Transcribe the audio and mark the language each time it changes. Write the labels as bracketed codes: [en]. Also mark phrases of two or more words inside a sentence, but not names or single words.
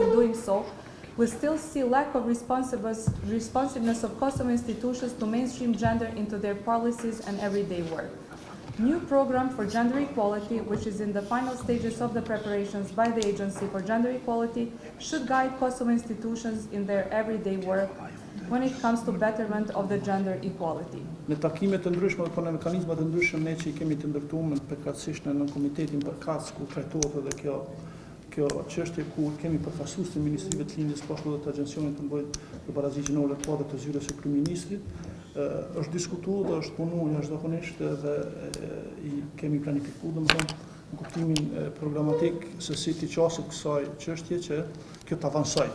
[en] In doing so, we still see lack of responsiveness of Kosovo institutions to mainstream gender into their policies and everyday work. New program for gender equality, which is in the final stages of the preparations by the Agency for Gender Equality, should guide Kosovo institutions in their everyday work when it comes to betterment of the gender equality. [sq] Në takimet të ndryshme dhe në mekanizmat të ndryshëm ne që I kemi të ndërtuar përkatësisht në komitetin përkatës ku trajtohet edhe kjo çështje ku kemi përfaqësues të ministrive të lindjes po ashtu edhe të agjencionit të mbrojtjes të barazisë gjinore të të zyrës së kryeministrit. Është diskutuar dhe është punuar jashtëzakonisht dhe I kemi planifikuar domethënë në kuptimin programatik se si të qasë kësaj çështje që kjo të avansojë.